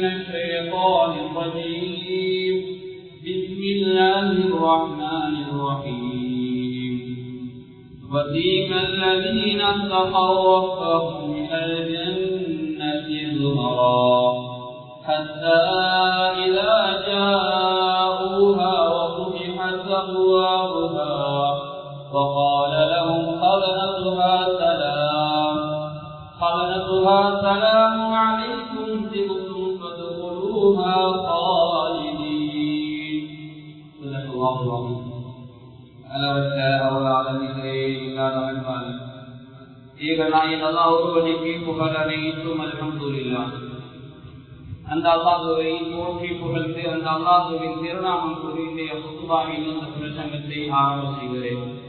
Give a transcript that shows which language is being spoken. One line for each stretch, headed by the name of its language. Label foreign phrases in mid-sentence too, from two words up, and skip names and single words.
Arabic: الشيطان الرجيم بسم الله الرحمن الرحيم وسيق الذين اتقوا ربهم إلى الجنة زمرا حتى إذا جاءوها وفتحت أبوابها وقال لهم خزنتها سلام عليكم طبتم فادخلوها خالدين صدق الله العظيم
Tamil: அளவற்ற அருளாளர்களே இல்லாத அன்பால் ஏகநாயகன் அல்லாஹ் ஒருவனுக்கே புகழ் அனைத்தும் அல்ஹம்துலில்லாஹ். அந்த அல்லாஹ்வை போற்றி புகழ்ந்து அந்த அல்லாஹ்வின் திருநாமம் குறித்த குத்பாவின் இந்த பிரசங்கத்தை ஆரம்ப செய்கிறேன்.